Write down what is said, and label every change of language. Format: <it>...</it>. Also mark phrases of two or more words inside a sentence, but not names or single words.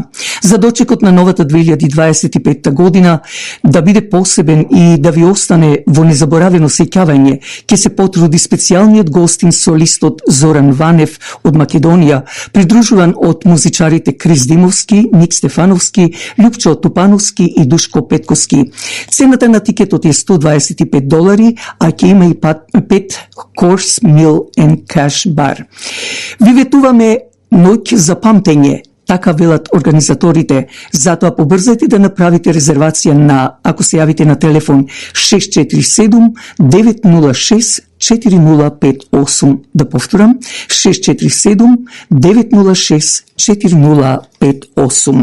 <mk>За дочекот на новата 2025 година да биде посебен и да ви остане во незаборавено сеќавање, ќе се потруди специјалниот гостин солистот Зоран Ванев од Македонија, придружуван од музичарите Крис Димовски, Ник Стефановски, Љупчо Тупановски и Душко Петковски. Цената на тикетот е $125, а ќе има и 5</mk> <en>course meal and cash bar.</en> <mk>Ви ветуваме ноќ за памтење, така велат организаторите. Затоа побрзајте да направите резервација на, ако се јавите на телефон 647 906 4058. Да повторам, 647 906 4058.</mk>